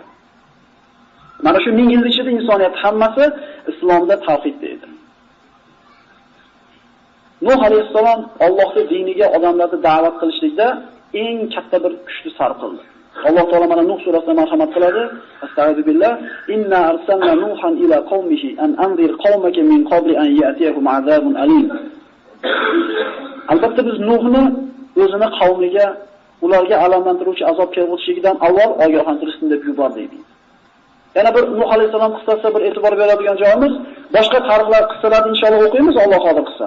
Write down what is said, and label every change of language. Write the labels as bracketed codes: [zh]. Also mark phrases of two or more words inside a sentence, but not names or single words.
[uz] Mana shu 1000 yil ichida insoniyat hammasi islomda tavhidda edi. Nuh alayhisalom Allohning diniga odamlarni da'vat qilishlikda eng katta bir kuchni sarf qildi. Alloh taolo mana Nuh surasida marhamat qiladi. Astagfirullah. [ar] إنا أرسلنا نوحا إلى قومه أن أنذر قومك من قبل أن يأتيهم عذاب أليم. [uz] Albatta biz Nuhni o'zini qavmiga ularga alamlantiruvchi azob kelib o'tishidan avval ogohlantirishni deb yubordi deydi. Yana bir Nuh alayhisalom qissasiga bir e'tibor beradigan joyimiz, boshqa tarixlar qissalarni inshaalloh o'qiymiz, Alloh xohlasa qissa.